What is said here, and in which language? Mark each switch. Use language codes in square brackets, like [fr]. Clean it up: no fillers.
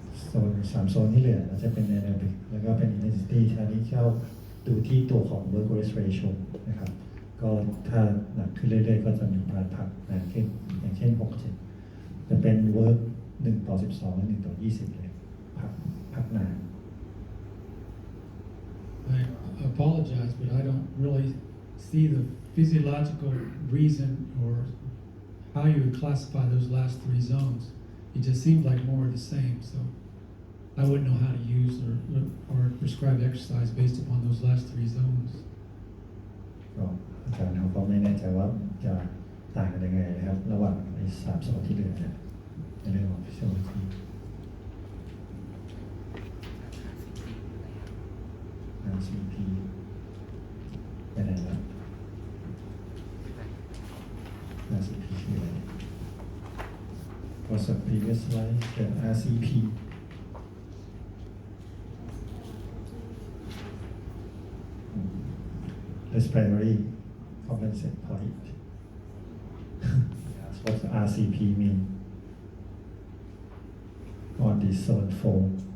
[th] ส่วน3โซนที่เหลือจะเป็น aerobic แล้วก็เป็น intensity อันนี้เข้าดูที่ตัวของ work rest ratio นะครับก็ถ้าหนักขึ้นเรื่อยๆก็จะมีการพักนานขึ้นอย่างเช่น 6-7 จะเป็น work 1:12 และ 1:20 เลยพักนาน [en] I apologize, but I don't really see the physiological reason or how you would classify those last 3 zones. It just seems like more of the same, so I wouldn't know how to use or prescribe exercise based upon those last 3 zones. [th] ก็อาจารย์เขาก็ไม่แน่ใจว่าจะต่างกันยังไงนะครับระหว่างไอ้3โซนที่เหลือเนี่ยในเรื่องของ physiology [en] RCP [th] ไปไหนแล้ว [en] RCP [th] คืออะไร [en] Was a previous slide เกิด RCP Respiratory compensate point what does RCP mean on this zone 4